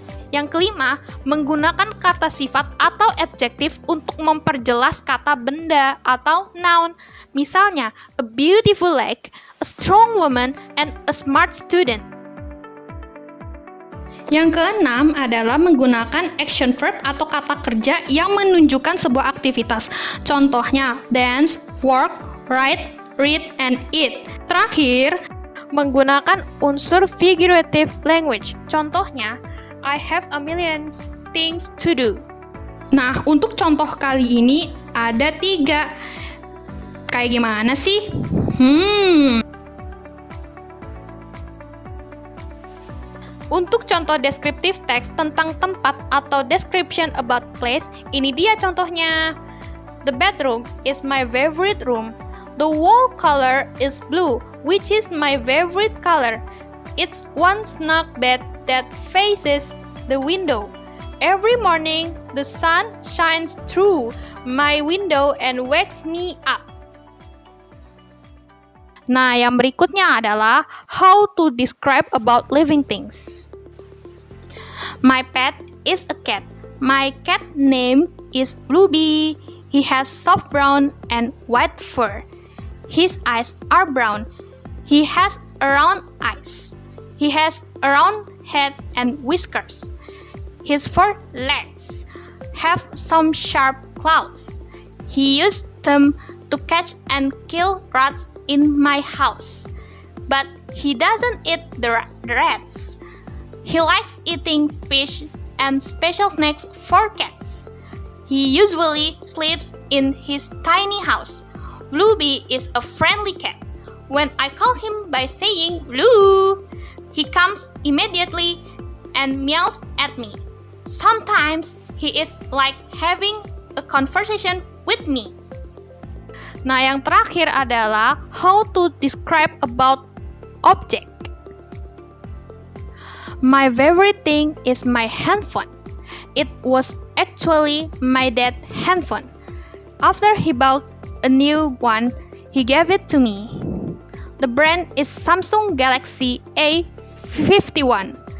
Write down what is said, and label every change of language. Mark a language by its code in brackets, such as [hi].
[id] Yang kelima, menggunakan kata sifat atau adjektif untuk memperjelas kata benda atau noun. Misalnya, [en] a beautiful lake, a strong woman, and a smart student. [id] Yang keenam adalah menggunakan action verb atau kata kerja yang menunjukkan sebuah aktivitas. Contohnya, [en] dance, work, write, read, and eat. [id] Terakhir, menggunakan unsur figurative language. Contohnya, [en] I have a million things to do. [id] Nah, untuk contoh kali ini ada 3. Kayak gimana sih? Untuk contoh descriptive text tentang tempat atau [en] description about place, [id] ini dia contohnya. [en] The bedroom is my favorite room. The wall color is blue, which is my favorite color. It's one snug bed that faces the window. Every morning, the sun shines through my window and wakes me up. [id] Nah, yang berikutnya adalah [en] how to describe about living things. My pet is a cat. My cat name is Bluebee. He has soft brown and white fur. His eyes are brown. He has round eyes. He has a round head and whiskers. His four legs have some sharp claws. He used them to catch and kill rats in my house. But he doesn't eat the rats. He likes eating fish and special snacks for cats. He usually sleeps in his tiny house. Bluebee is a friendly cat. When I call him by saying Blue, he comes immediately and meows at me. Sometimes he is like having a conversation with me. [id] Nah, yang terakhir adalah [en] how to describe about object. My favorite thing is my handphone. It was actually my dad's handphone. After he bought a new one, he gave it to me. The brand is Samsung Galaxy A51.